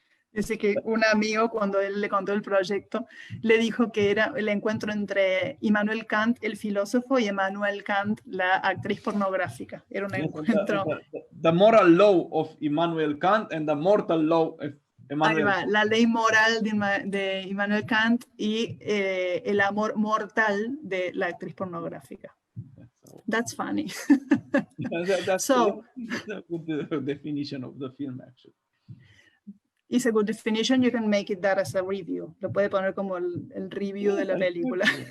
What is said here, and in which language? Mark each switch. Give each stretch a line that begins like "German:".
Spanish: Dice que un amigo, cuando él le contó el proyecto, le dijo que era el encuentro entre Immanuel Kant, el filósofo, y Immanuel Kant, la actriz pornográfica. Era un encuentro.
English: The moral law of Immanuel Kant and the mortal law of Immanuel
Spanish: Kant. Ahí va, la ley moral de Immanuel Kant y el amor mortal de la actriz pornográfica.
English: That's funny. That's a good definition of the film, actually. It's a good definition. You can make it that as a review.
Spanish: Lo puede poner como el review de la película.